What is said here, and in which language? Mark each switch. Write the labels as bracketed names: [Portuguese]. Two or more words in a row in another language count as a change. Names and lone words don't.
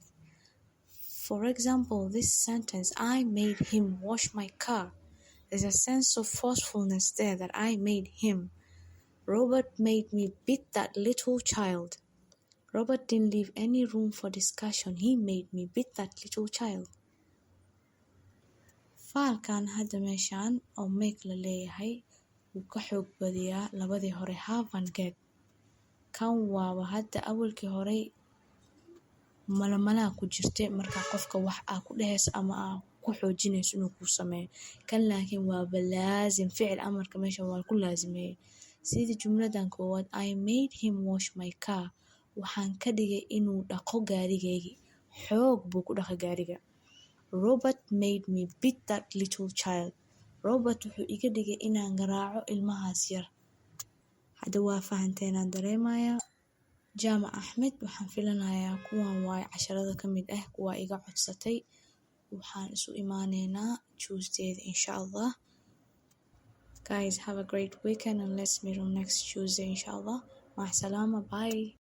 [English] For example, this sentence, I made him wash my car. There's a sense of forcefulness there that I made him. Robert made me beat that little child. Robert didn't leave any room for discussion. He made me beat that little child. [Somali] Faalkan hadda meeshaan oo make la leeyahay wuu ka xoog badiyaa labadii hore [English] have and get. [Somali] Kan waaba hadda awalkii hore malamalaa ku jirte marka qofka wax aa ku dhehayso ama aa ku xoojinayso inuu ku sameeyo. Kan laakiin waaba laazim, ficil amarka meesha waa ku laazimeeyey. Sida jumladan koowaad, [English] I made him wash my car. [Somali] Waxaan ka dhigay inuu dhaqo gaarigaygi. Xoog buu ku dhaqa gaariga. [English] Robert made me beat that little child. [Somali] Robert wuxuu iga dhigay inaan garaaco ilmahaas yar. Hadda waa fahanteen dareemayaa. Jaamac Axmed, waxaan filanayaa kuwan waay casharada ka mid ah kuwa iga codsatay. Waxaan isu imaaneynaa Tuesday inshallah. [English] Guys, have a great weekend and let's meet on next Tuesday inshallah. [Arabic] Mac salama, [English] bye.